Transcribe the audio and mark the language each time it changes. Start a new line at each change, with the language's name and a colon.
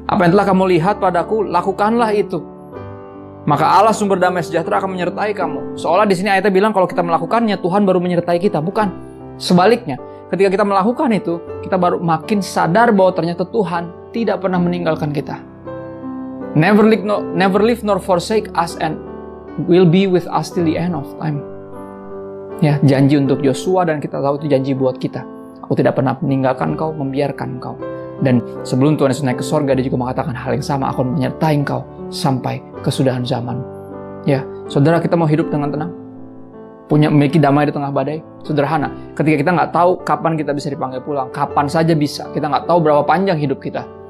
Indonesian: Apa yang telah kamu lihat padaku, lakukanlah itu. Maka Allah sumber damai sejahtera akan menyertai kamu. Seolah di sini ayatnya bilang kalau kita melakukannya, Tuhan baru menyertai kita. Bukan. Sebaliknya, ketika kita melakukan itu, kita baru makin sadar bahwa ternyata Tuhan tidak pernah meninggalkan kita.
English: Never leave nor forsake us and will be with us till the end of time.
Indonesian: Ya, janji untuk Yosua, dan kita tahu itu janji buat kita. Aku tidak pernah meninggalkan kau, membiarkan kau. Dan sebelum Tuhan Yesus naik ke sorga, dia juga mengatakan hal yang sama, aku menyertai engkau sampai kesudahan zaman. Ya, saudara, kita mau hidup dengan tenang, memiliki damai di tengah badai. Sederhana, ketika kita nggak tahu kapan kita bisa dipanggil pulang, kapan saja bisa, kita nggak tahu berapa panjang hidup kita.